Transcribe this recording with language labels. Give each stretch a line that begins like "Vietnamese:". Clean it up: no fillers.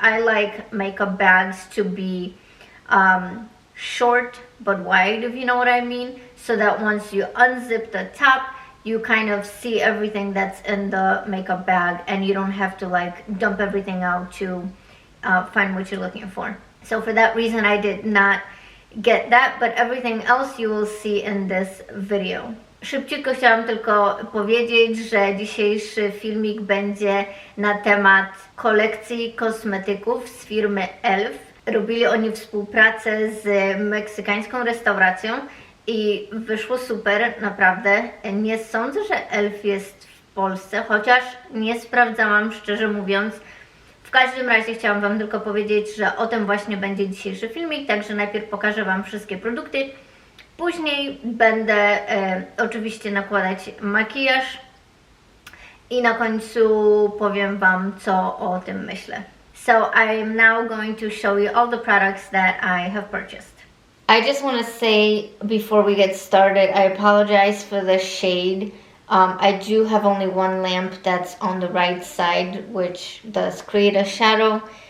English: I like makeup bags to be short but wide, if you know what I mean, so that once you unzip the top, you kind of see everything that's in the makeup bag and you don't have to like dump everything out to find what you're looking for. So for that reason I did not get that, but everything else you will see in this video.
Polish: Szybciutko chciałam tylko powiedzieć, że dzisiejszy filmik będzie na temat kolekcji kosmetyków z firmy E.L.F. Robili oni współpracę z meksykańską restauracją i wyszło super, naprawdę. Nie sądzę, że E.L.F. jest w Polsce, chociaż nie sprawdzałam, szczerze mówiąc. W każdym razie chciałam Wam tylko powiedzieć, że o tym właśnie będzie dzisiejszy filmik, także najpierw pokażę Wam wszystkie produkty, później będę oczywiście nakładać makijaż i na końcu powiem Wam, co o tym myślę.
English: So I'm now going to show you all the products that I have purchased. I just want to say before we get started, I apologize for the shade. I do have only one lamp that's on the right side, which does create a shadow.